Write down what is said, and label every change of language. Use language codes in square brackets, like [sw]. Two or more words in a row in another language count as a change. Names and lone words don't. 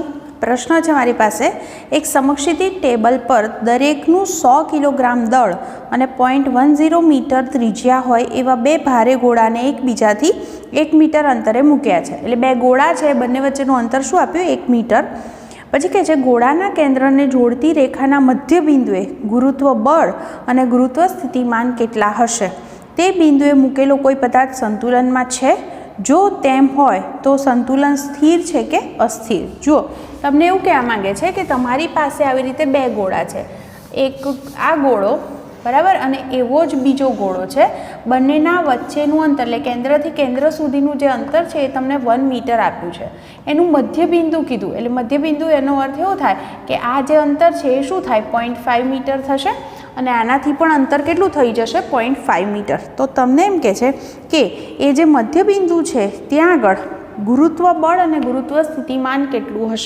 [gu] પ્રશ્ન છે મારી પાસે, એક સમક્ષિતિ ટેબલ પર દરેકનું 100 કિલોગ્રામ દળ અને 0.10 મીટર ત્રિજ્યા હોય એવા બે ભારે ગોળાને એકબીજાથી 1 મીટર અંતરે મૂક્યા છે। એટલે બે ગોળા છે, બંને વચ્ચેનું અંતર શું આપ્યું? 1 મીટર। પછી કહે છે ગોળાના કેન્દ્રને જોડતી રેખાના મધ્ય બિંદુએ ગુરુત્વ બળ અને ગુરુત્વ સ્થિતિમાન કેટલા હશે? તે બિંદુએ મૂકેલો કોઈ પદાર્થ સંતુલનમાં છે? જો તેમ હોય તો સંતુલન સ્થિર છે કે અસ્થિર? જુઓ, તમને એવું કહેવા માંગે છે કે તમારી પાસે આવી રીતે બે ગોળા છે, એક આ ગોળો બરાબર અને એવો જ બીજો ગોળો છે। બંનેના વચ્ચેનું અંતર એટલે કેન્દ્રથી કેન્દ્ર સુધીનું જે અંતર છે એ તમને 1 મીટર આપ્યું છે। એનું મધ્ય બિંદુ કીધું, એટલે મધ્ય બિંદુ એનો અર્થ એવો થાય કે આ જે અંતર છે એ શું થાય? 0.5 મીટર થશે અને આનાથી પણ અંતર કેટલું થઈ જશે? 0.5 મીટર। તો તમને એમ કહે છે કે એ જે મધ્ય બિંદુ છે ત્યાં આગળ ગુરુત્વ બળ અને ગુરુત્વ સ્થિતિમાન કેટલું હશે?